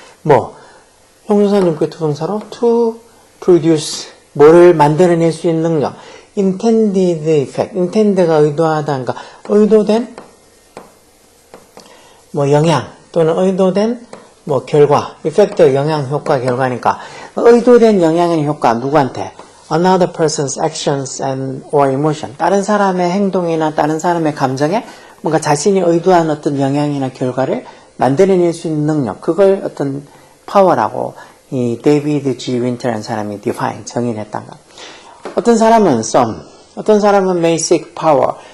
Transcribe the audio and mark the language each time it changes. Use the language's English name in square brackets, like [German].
[Korean] 뭐, 형용사, 문격, 투동사로 [English] to produce, [Korean] 뭐를 만들어낼 수 있는 능력. [English] intended effect, [Korean] intend가 의도하다니까 의도된 뭐 영향 또는 의도된 뭐 결과, effect 영향, 효과, 결과니까 의도된 영향의 효과 누구한테? [English] Another person's actions and or emotion. [Korean] 다른 사람의 행동이나 다른 사람의 감정에 뭔가 자신이 의도한 어떤 영향이나 결과를 만들어낼 수 있는 능력. 그걸 어떤 파워라고 이 데이비드 G. 윈터라는 사람이 define, 정의를 했단가. 어떤 사람은 some, 어떤 사람은 [English] may seek power.